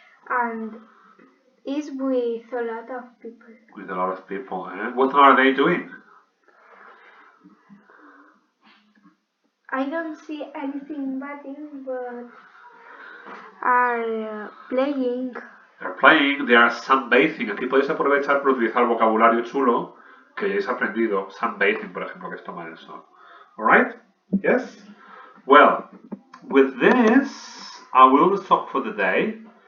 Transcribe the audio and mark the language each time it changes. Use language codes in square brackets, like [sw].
[en] and is with a lot of people. With a lot of people. What are they doing? I don't see anything but are playing. They're playing, they are sunbathing. [es] Aquí podéis aprovechar para utilizar vocabulario chulo que hayáis aprendido. Sunbathing, por ejemplo, que es tomar el sol. [en] Alright? Yes? Well, with this, I will stop for the day.